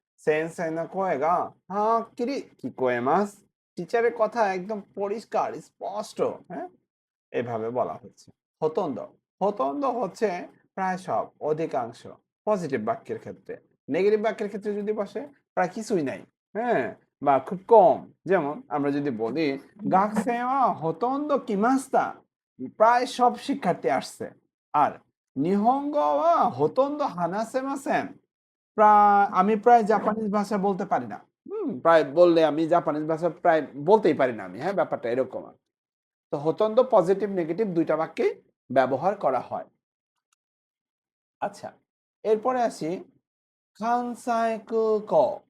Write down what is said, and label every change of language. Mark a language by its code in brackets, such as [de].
[ja] সেনসেই নো কোয়ে গা হাক্কিরি কিকোয়েমাস। [bn] টিচারের কথা একদম পরিষ্কার, স্পষ্ট, হ্যাঁ? এভাবে বলা হচ্ছে। হতন্দ। হতন্দ হচ্ছে প্রায় সব, অধিকাংশ। পজিটিভ বাক্যের ক্ষেত্রে। নেগেটিভ বাক্যের ক্ষেত্রে যদি বসে, প্রায় কিছুই নাই। হ্যাঁ? বা খুব কম। যেমন আমরা যদি বলি, "学生はほとんど来ました." প্রায় সব শিক্ষার্থী আসছে। [ja] আর "日本語はほとんど話せません." [bn] আমি প্রায় জাপানিজ ভাষা বলতে পারি না। প্রায় বললে আমি জাপানিজ ভাষা প্রায় বলতেই পারি না আমি। হ্যাঁ? ব্যাপারটা এরকম। তো হতন্দ পজিটিভ নেগেটিভ ২ টা বাক্যেই ব্যবহার করা হয়। আচ্ছা, এরপরে আসি কানসাই কুকো।